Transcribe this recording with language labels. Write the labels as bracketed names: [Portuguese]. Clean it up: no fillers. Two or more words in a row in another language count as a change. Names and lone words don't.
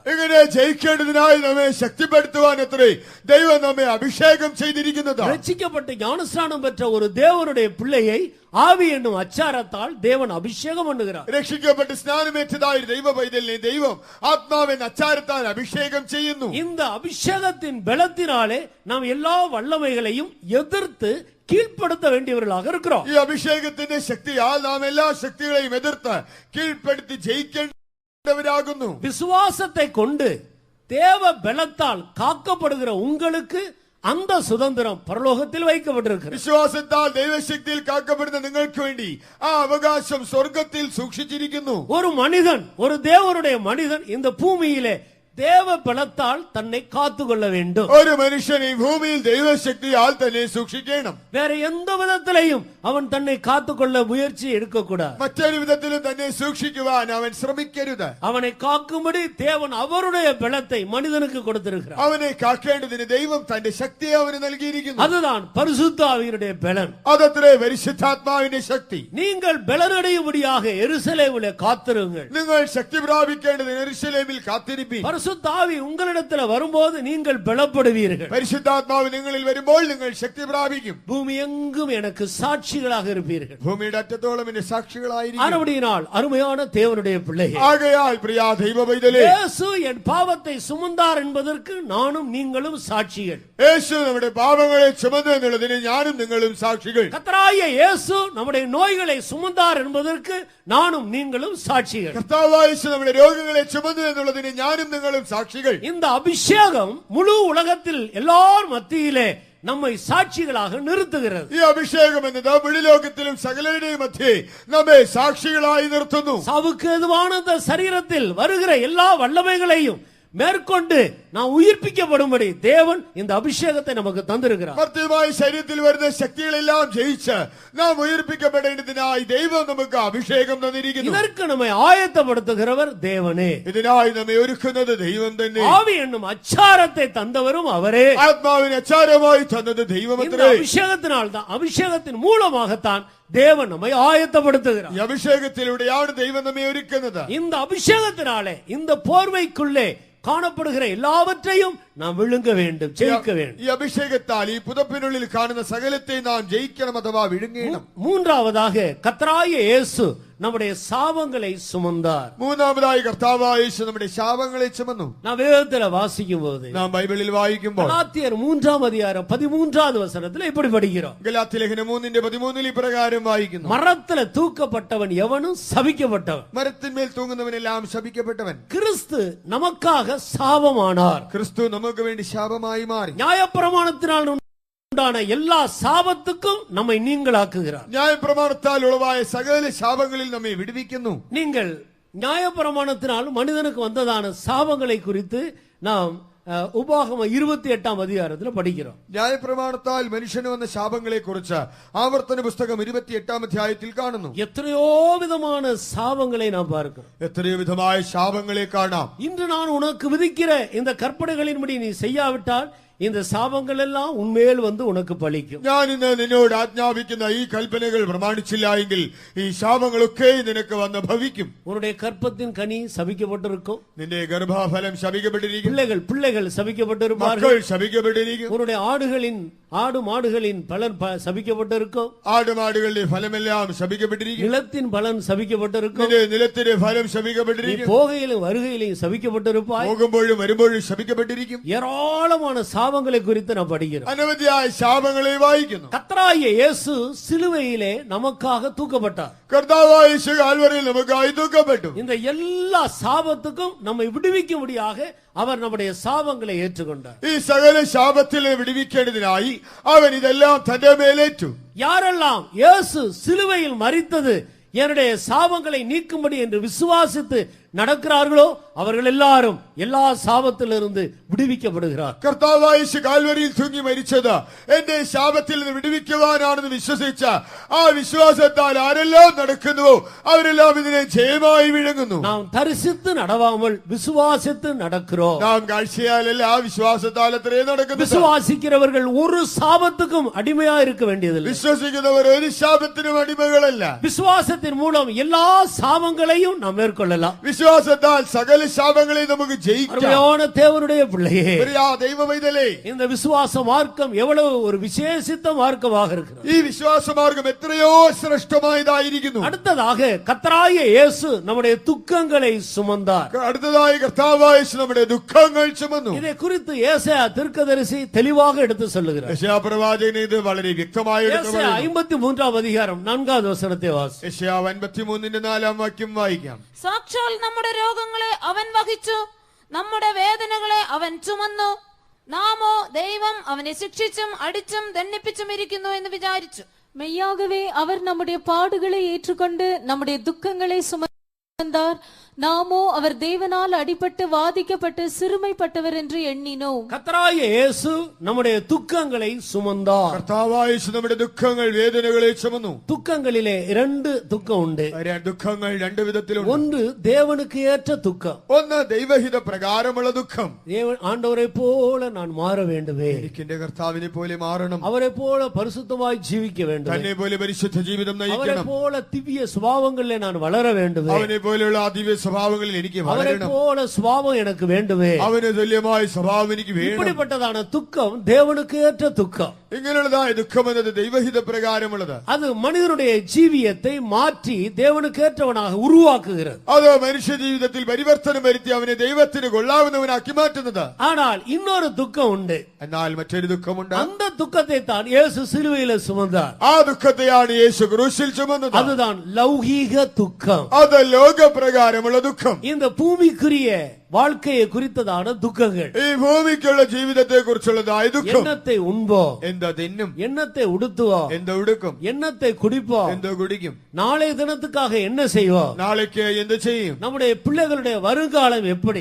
[Malayalam] ഇങ്ങനെ ജയിക്കേണ്ടതിനായി നമ്മെ ശക്തിപ്പെടുത്തുവാൻ അത്രേ ദൈവം നമ്മെ അഭിഷേകം ചെയ്തിരിക്കുന്നത്. [Tamil] ரட்சிக்கப்பட்டு ஞானஸ்நானம் பெற்ற ஒரு தேவனுடைய பிள்ளையை ஆவி என்னும் அச்சாரத்தால் தேவன் அபிஷேகம் பண்ணுகிறார். [Malayalam] രക്ഷിക്കപ്പെട്ട് സ്നാനമേറ്റതായ ദൈവ പൈതലിനെ ദൈവം ആത്മാവിൻ അച്ചാരത്താൽ അഭിഷേകം ചെയ്യുന്നു. [Tamil] இந்த அபிஷேகத்தின் பலத்தினாலே நாம் எல்லா வல்லமைகளையும் எதிர்த்து கீழ்ப்படுத்த வேண்டியவர்களாக இருக்கிறோம். [Malayalam] ഈ അഭിഷേകത്തിന്റെ ശക്തിയാൽ നാം എല്ലാ ശക്തികളെയും എതിർത്ത് കീഴ്പ്പെടുത്തി ജയിക്കേണ്ടവരാകുന്നു. [Tamil] விசுவாசத்தை கொண்டு தேவ பலத்தால் காக்கப்படுகிற உங்களுக்கு அந்த சுதந்திரம் பரலோகத்தில் வைக்கப்பட்டிருக்கிறது. [Malayalam] വിശ്വാസത്താൽ ദൈവശക്തിയിൽ കാക്കപ്പെടുന്ന നിങ്ങൾക്ക് വേണ്ടി ആ അവകാശം സ്വർഗത്തിൽ സൂക്ഷിച്ചിരിക്കുന്നു. [Tamil] ஒரு மனிதன், ஒரு தேவனுடைய மனிதன் இந்த பூமியிலே தேவ பலத்தால் தன்னை காத்துக்கொள்ள வேண்டும். [Malayalam] ഒരു മനുഷ്യൻ ഈ ഭൂമിയിൽ ദൈവശക്തിയാൽ തന്നെ സൂക്ഷിക്കണം. [Tamil] வேற எந்த விதத்திலையும் அவன் தன்னை காத்துக்கொள்ள முயற்சி எடுக்கக்கூடாது. [Malayalam] മറ്റൊരു വിധത്തിലും തന്നെ സൂക്ഷിക്കുവാൻ അവൻ ശ്രമിക്കരുത്. [Tamil] அவனை காக்கும்படி தேவன் அவருடைய பலத்தை மனிதனுக்கு கொடுத்திருக்கிறார். [Malayalam] അവനെ കാക്കേണ്ടതിന് ദൈവം തന്റെ ശക്തിയെ അവന് നൽകിയിരിക്കുന്നു. [Tamil] அதுதான் பரிசுத்த ஆவியினுடைய பலன். [Malayalam] അതത്രേ പരിശുദ്ധാത്മാവിന്റെ ശക്തി. [Tamil] நீங்கள் பலனடையும்படியாக எருசலேமிலே காத்திருங்கள். [Malayalam] നിങ്ങൾ ശക്തി പ്രാപിക്കേണ്ടതിന് യെരൂശലേമിൽ കാത്തിരിപ്പീൻ. [Tamil] பரிசுத்த ஆவி உங்களிடத்தில் வரும்போது நீங்கள் பலப்படுவீர்கள். [Malayalam] പരിശുദ്ധാത്മാവ് നിങ്ങളിൽ വരുമ്പോൾ നിങ്ങൾ ശക്തി പ്രാപിക്കും. [Tamil] பூமி எங்கும் எனக்கு சாட்சிகளாக இருப்பீர்கள். [Malayalam] ഭൂമിയുടെ അറ്റത്തോളം എന്റെ സാക്ഷികളായിരിക്കും. [Tamil] ஆனபடியினால் அருமையான தேவனுடைய பிள்ளையே, [Malayalam] ആകയാൽ പ്രിയ ദൈവ പൈതലേ, [Tamil] இயேசு என் பாவத்தை சுமந்தார் என்பதற்கு நானும் நீங்களும் சாட்சிகள். [Malayalam] യേശു നമ്മുടെ പാപങ്ങളെ ചുമന്നു എന്നുള്ളതിന് ഞാനും നിങ്ങളും സാക്ഷികൾ. [Tamil] கர்த்தராகிய இயேசு நம்முடைய நோய்களை சுமந்தார் என்பதற்கு நானும் நீங்களும் சாட்சிகள். [Malayalam] കർത്താവായ യേശു നമ്മുടെ രോഗങ്ങളെ ചുമന്നു എന്നുള്ളതിന് ഞാനും നിങ്ങളും സാക്ഷികൾ. [Tamil] இந்த அபிஷேகம் முழு உலகத்தில் எல்லார் மத்தியிலே நம்மை சாட்சிகளாக நிறுத்துகிறது. [Malayalam] ഈ അഭിഷേകം എന്നത് വെളിലോകത്തിലും സകലരുടെയും മധ്യേ നമ്മെ സാക്ഷികളായി നിർത്തുന്നു. [Tamil] சாவுக்கு எதுவான இந்த சரீரத்தில் வருகிற எல்லா வல்லமைகளையும் மேற்கொண்டு நாம் உயிர்ப்பிக்கப்படும்படி தேவன் இந்த அபிஷேகத்தை நமக்கு தந்திருக்கிறார். [Malayalam] മർത്യമായ ശരീരത്തിൽ വരുന്ന ശക്തികളെല്ലാം ജയിച്ച് നാം ഉയർപ്പിക്കപ്പെടേണ്ടതിനായി ദൈവം നമുക്ക് അഭിഷേകം തന്നിരിക്കുന്നു. [Tamil] இதற்கு நம்மை ஆயத்தப்படுத்துகிறவர் தேவனே. [Malayalam] ഇതിനായി നമ്മെ ഒരുക്കുന്നത് ദൈവം തന്നെ. [Tamil] ஆவி என்னும் அச்சாரத்தை தந்தவரும் அவரே. [Malayalam] ആത്മാവിനെ അച്ചാരമായി തന്നത് ദൈവമത്രേ. [Tamil] இந்த அபிஷேகத்தினால் தான், அபிஷேகத்தின் மூலமாகத்தான் தேவன் நம்மை ஆயத்தப்படுத்துகிறார். [Malayalam] ഈ അഭിഷേകത്തിലൂടെയാണ് ദൈവം നമ്മെ ഒരുക്കുന്നത്. [Tamil] இந்த அபிஷேகத்தினாலே இந்த போர்வைக்குள்ளே காணப்படுகிற எல்லாவற்றையும் நாம் விழுங்க வேண்டும், ஜெயிக்க வேண்டும். [Malayalam] ഈ അഭിഷേകത്താൽ ഈ പുതപ്പിനുള്ളിൽ കാണുന്ന സകലത്തെ നാം ജയിക്കണം അഥവാ വിഴുങ്ങണം. [Tamil] மூன்றாவதாக கர்த்தராகிய இயேசு நம்முடைய சாபங்களை சுமந்தார். [Malayalam] മൂന്നാമതായി കർത്താവായ യേശു നമ്മുടെ ശാപങ്ങളെ ചുമന്നു. [Tamil] நான் வேதத்துல வாசிக்கும் போது [Malayalam] നാം ബൈബിളിൽ വായിക്കുമ്പോൾ [Tamil] கலாத்தியர் 3:13 வசனத்துல இப்படி படிக்கிறோம். [Malayalam] ഗലാത്യ ലേഖനം 3:13 ഇപ്രകാരം വായിക്കുന്നു. [Tamil] மரத்துல தூக்கப்பட்டவன் எவனும் சபிக்கப்பட்டவன், [Malayalam] മരത്തിന്മേൽ തൂങ്ങുന്നവനെല്ലാം ശപിക്കപ്പെട്ടവൻ. [Tamil] கிறிஸ்து நமக்காக சாபமானார். [Malayalam] ക്രിസ്തു നമുക്ക് വേണ്ടി ശാപമായി മാറി. [Tamil] நியாயப்பிரமாணத்தினால் உண்டான எல்லா சாபத்துக்கும் நம்மை நீங்களாக்குகிறார். [Malayalam] ന്യായപ്രമാണത്താൽ ഉളവായ സകല ശാപങ്ങളിൽ നമ്മെ വിടുവിക്കുന്നു. [Tamil] நீங்கள் நியாயப்பிரமாணத்தினால் மனிதனுக்கு வந்ததான சாபங்களை குறித்து நாம் உபாகமம் 28 அதிகாரத்தில் படிக்கிறோம். [Malayalam] ന്യായപ്രമാണത്താൽ മനുഷ്യന് വന്ന ശാപങ്ങളെ കുറിച്ച് ആവർത്തന പുസ്തകം 28 അധ്യായത്തിൽ കാണുന്നു. [Tamil] எத்தனையோ விதமான சாபங்களை நாம் பார்க்கிறோம். [Malayalam] എത്രയോ വിധമായ ശാപങ്ങളെ കാണാം. [Tamil] இன்று நான் உனக்கு விதிக்கிற இந்த கற்பனைகளின்படி நீ செய்யாவிட்டால் இந்த சாபங்கள் எல்லாம் உன்மேல் வந்து உனக்கு பலிக்கும். [Malayalam] ഞാൻ ഇന്ന് നിന്നോട് ആജ്ഞാപിക്കുന്ന ഈ കൽപ്പനകൾ പ്രമാണിച്ചില്ല എങ്കിൽ ഈ ശാപങ്ങളൊക്കെ നിനക്ക് വന്ന് ഭവിക്കും. [Tamil] உன்னுடைய கற்பத்தின் கனி சபிக்கப்பட்டிருக்கும். [Malayalam] നിന്റെ ഗർഭഫലം ശപിക്കപ്പെട്ടിരിക്കും. [Tamil] பிள்ளைகள் சபிக்கப்பட்டிருப்பார்கள். [Malayalam] മക്കൾ ശപിക്കപ്പെട്ടിരിക്കും. [Tamil] உன்னுடைய ஆடு மாடுகளின் பலன் சபிக்கப்பட்டிருக்கும். [Malayalam] ആടുമാടുകളുടെ ഫലമെല്ലാം ശപിക്കപ്പെട്ടിരിക്കും. [Tamil] நிலத்தின் பலன் சபிக்கப்பட்டிருக்கும். [Malayalam] നിന്റെ നിലത്തിന്റെ ഫലം [Tamil] நீ [Malayalam] ശപിക്കപ്പെട്ടിരിക്കും. [Tamil] போகையிலும் வருகையிலும் சபிக்கப்பட்டிருப்பாய். [Malayalam] പോകുമ്പോഴും വരുമ്പോഴും ശപിക്കപ്പെട്ടിരിക്കും. [Tamil] ஏராளமான சாபங்களை குறித்து நாம் படிக்கிறோம். [Malayalam] അനവധിയായ ശാപങ്ങളെ വായിക്കുന്നു. [Tamil] கர்த்தராகிய இயேசு சிலுவையிலே நமக்காக தூக்கப்பட்டார். [Malayalam] കർത്താവായ യേശു കാൽവരിയിൽ നമുക്കായി തൂക്കപ്പെട്ടു. [Tamil] இந்த எல்லா சாபத்துக்கும் நம்மை விடுவிக்கும்படியாக அவர் நம்முடைய சாபங்களை ஏற்றுக்கொண்டார். [Malayalam] ഈ സകല ശാപത്തിലെ വിടുവിക്കേണ്ടതിനായി അവൻ ഇതെല്ലാം തന്റെ മേലേറ്റു. [Tamil] யாரெல்லாம் இயேசு சிலுவையில் மரித்தது என்னுடைய சாபங்களை நீக்கும்படி என்று விசுவாசித்து நடக்கிறார்களோ அவர்கள் எல்லாரும் எல்லா சாபத்திலிருந்து விடுவிக்கப்படுகிறார். [Malayalam] കർത്താവായ യേശു കാൽവരിയിൽ തൂങ്ങി മരിച്ചത് എന്റെ ശാപത്തിൽ നിന്ന് വിടുവിക്കുവാനാണെന്ന് വിശ്വസിച്ച ആ വിശ്വാസത്താൽ ആരെല്ലാം നടക്കുന്നുവോ അവരെല്ലാം ഇതിനെ ജയമായി വിഴുങ്ങുന്നു. [Tamil] நாம் தரிசித்து நடவாமல் விசுவாசித்து நடக்கிறோம். [Malayalam] നാം കാഴ്ചയാലല്ല ആ വിശ്വാസത്താൽ അത്രേ നടക്കുന്നു. [Tamil] விசுவாசிக்கிறவர்கள் ஒரு சாபத்துக்கும் அடிமையா இருக்க வேண்டியதில்லை. [Malayalam] വിശ്വസിക്കുന്നവർ ഒരു ശാപത്തിനും അടിമകളല്ല. [Tamil] விசுவாசத்தின் மூலம் எல்லா சாபங்களையும் நாம் மேற்கொள்ளலாம். [Malayalam] വിശ്വാസത്താൽ സകല ശാപങ്ങളെ നമുക്ക് ജയിക്കാം. [Tamil] அருமையான தேவனுடைய பிள்ளையே, [Malayalam] ദൈവ പൈതലേ, [Tamil] இந்த விசுவாச மார்க்கம் எவ்வளவு ஒரு விசேஷித்த மார்க்கமாக இருக்கிறது. [Malayalam] ഈ വിശ്വാസ മാർഗം എത്രയോ ശ്രേഷ്ഠമായതായിരിക്കുന്നു. [Tamil] அடுத்ததாக கர்த்தராகிய இயேசு நம்முடைய துக்கங்களை சுமந்தார். [Malayalam] അടുത്തതായി കർത്താവായ യേശു നമ്മുടെ ദുഃഖങ്ങൾ ചുമന്നു. [Tamil] இதை குறித்து ஏசாயா தீர்க்கதரிசி தெளிவாக எடுத்து சொல்லுகிறார். [Malayalam] യെശയ്യാ പ്രവാചകൻ ഇത് വളരെ വ്യക്തമായി എടുത്തു [Tamil] ஏசாயா [Malayalam] പറയുന്നു. [Tamil] 53 அதிகாரம் 4வது வசனத்தை வாசி. [Malayalam] യെശയ്യാ 53 വാക്യം വായിക്കാം. സാക്ഷാൽ നമ്മുടെ രോഗങ്ങളെ അവൻ വഹിച്ചു, നമ്മുടെ വേദനകളെ അവൻ ചുമന്നു. നാമോ ദൈവം അവനെ ശിക്ഷിച്ചും അടിച്ചും ദണ്ഡിപ്പിച്ചും ഇരിക്കുന്നു എന്ന് വിചാരിച്ചു. [Tamil] மெய்யாகவே அவர் நம்முடைய பாடுகளை ஏற்றுக்கொண்டு நம்முடைய துக்கங்களை சுமந்தார். நாமோ அவர் தேவனால் அடிபட்டு வாதிக்கப்பட்டு சிறுமைப்பட்டவர் என்று எண்ணினோம். கர்த்தராகிய இயேசு நம்முடைய துக்கங்களை சுமந்தார். [Malayalam] കർത്താവായ യേശു നമ്മുടെ ദുഃഖങ്ങൾ വേദനകളെ ചുമന്നു. [Tamil] துக்கங்களிலே 2 துக்கம் உண்டு. [Malayalam] ദുഃഖങ്ങൾ രണ്ട് വിധത്തിലുണ്ട്. [Tamil] ஒன்று தேவனுக்கு ஏற்ற துக்கம். [Malayalam] ഒന്ന് ദൈവഹിത പ്രകാരമുള്ള ദുഃഖം. [Tamil] தேவன் ஆண்டவரை போல நான் மாற வேண்டுமே, [Malayalam] എനിക്ക് എന്റെ കർത്താവിനെ പോലെ മാറണം, [Tamil] அவரை போல பரிசுத்தமாய் ஜீவிக்க வேண்டும், [Malayalam] തന്നെ പോലെ പരിശുദ്ധ ജീവിതം [Tamil] அவரை [Malayalam] നയിക്കണം, [Tamil] போல திவ்ய சுபாவங்களிலே நான் வளர வேண்டுமே, [Malayalam] അവനെ പോലെയുള്ള ദിവ്യ സ്വഭാവങ്ങളിൽ എനിക്ക് [Tamil] அவரை [Malayalam] വളരണം, [Tamil] போல சுபாவம் எனக்கு வேண்டுமே. [Malayalam] അവന് തുല്യമായ സ്വഭാവം എനിക്ക് വേണം. [Tamil] இப்படிப்பட்டதான துக்கம் தேவனுக்கு ஏற்ற துக்கம். [Malayalam] ഇങ്ങനെയുള്ളതായ ദുഃഖം എന്നത് ദൈവഹിത പ്രകാരമുള്ളത്. [Tamil] அது மனிதனுடைய ஜீவியத்தை மாற்றி தேவனுக்கு ஏற்றவனாக உருவாக்குகிறது. [Malayalam] അത് മനുഷ്യ ജീവിതത്തിൽ പരിവർത്തനം വരുത്തി അവനെ ദൈവത്തിന് കൊള്ളാവുന്നവനാക്കി മാറ്റുന്നത്. [Tamil] ஆனால் இன்னொரு துக்கம் உண்டு. [Malayalam] എന്നാൽ മറ്റൊരു ദുഃഖമുണ്ട്. [Tamil] அந்த துக்கத்தை தான் இயேசு சிலுவையில சுமந்தார். [Malayalam] ആ ദുഃഖത്തെയാണ് യേശു ക്രൂശിൽ ചുമന്നത്. [Tamil] அதுதான் லௌகீக துக்கம். [Malayalam] അത് ലോകപ്രകാരമുള്ള ദുഃഖം. [Tamil] இந்த பூமிக்குரிய வாழ்க்கையை குறித்ததான துக்கங்கள். [Malayalam] ഈ ഭൂമിക്കുള്ള ജീവിതത്തെ കുറിച്ചുള്ളതായ ദുഃഖം. [Tamil] எண்ணத்தை உண்போம், [Malayalam] എന്താ തിന്നും, [Tamil] எண்ணத்தை உடுத்துவோம், [Malayalam] എന്താ ഉടുക്കും, [Tamil] எண்ணத்தை குடிப்போம், [Malayalam] എന്താ കുടിക്കും, [Tamil] நாளைய தினத்துக்காக என்ன செய்வோம், [Malayalam] നാളേക്ക് എന്ത് ചെയ്യും, [Tamil] நம்முடைய பிள்ளைகளுடைய வருங்காலம் எப்படி,